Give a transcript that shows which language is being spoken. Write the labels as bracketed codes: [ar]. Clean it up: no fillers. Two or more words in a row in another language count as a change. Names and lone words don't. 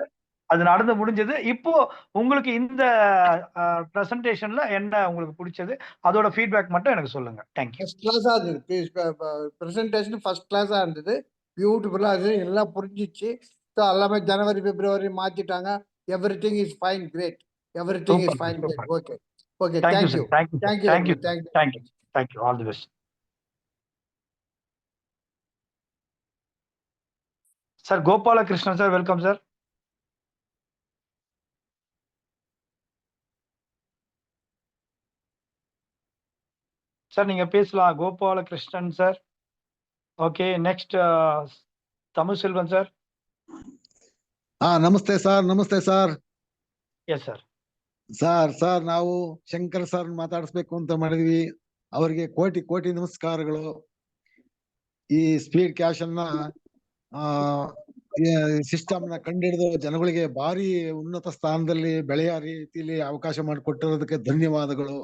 [ta] அது நடந்து முடிஞ்சது. இப்போ உங்களுக்கு இந்த பிரசன்டேஷன்ல என்ன உங்களுக்கு பிடிச்சது, அதோட ஃபீட்பேக் மட்டும் எனக்கு சொல்லுங்க. [en] Thank you. first classa [ta] இருந்தது. பிரசன்டேஷன் [en] first classa [ta] இருந்தது. பியூட்டிஃபுல்லா இருந்தது. எல்லாம் புரிஞ்சிச்சு. ஸோ எல்லாமே ஜனவரி பிப்ரவரி மாத்திட்டாங்க. [en] Everything is fine, great. Everything is fine, great. Okay okay. Thank you Thank you. All the best sir. [ta] கோபாலகிருஷ்ணன் சார், [en] welcome sir. [ta] சார் நீங்க பேசலாம். கோபாலகிருஷ்ணன் சார். [en] Okay. Next [ta] தமிழ்செல்வன் சார். நமஸ்தே சார். நமஸ்தே சார். [en] Yes sir. [kn] ಸರ್ ನಾವು ಶಂಕರ್ ಸರ್ ಮಾತಾಡಿಸ್ಬೇಕು ಅಂತ ಮಾಡಿದ್ವಿ. ಅವರಿಗೆ ಕೋಟಿ ಕೋಟಿ ನಮಸ್ಕಾರಗಳು. ಈ ಸ್ಪೀಡ್ ಕ್ಯಾಶ್ ಅನ್ನ ಸಿಸ್ಟಮ್ ನ ಕಂಡಿಡಿದು ಜನಗಳಿಗೆ ಭಾರಿ ಉನ್ನತ ಸ್ಥಾನದಲ್ಲಿ ಬೆಳೆಯ ರೀತಿಯಲ್ಲಿ ಅವಕಾಶ ಮಾಡಿಕೊಟ್ಟಿರೋದಕ್ಕೆ ಧನ್ಯವಾದಗಳು.